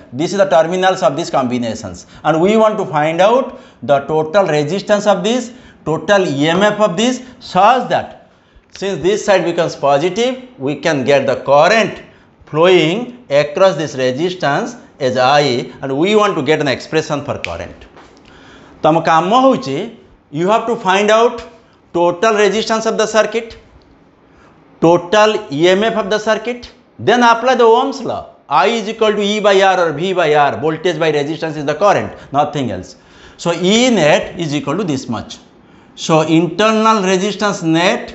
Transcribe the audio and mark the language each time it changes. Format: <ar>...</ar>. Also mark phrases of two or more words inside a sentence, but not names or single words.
<en>This is the terminals of these combinations, and we want to find out the total resistance of this, total EMF of this, such that since this side becomes positive, we can get the current flowing across this resistance as I, and we want to get an expression for current. तम काम होउची, you have to find out total resistance of the circuit, total EMF of the circuit, then apply the Ohm's law. I is equal to E by R or V by R. Voltage by resistance is the current, nothing else. So E net is equal to this much. So internal resistance net.</en>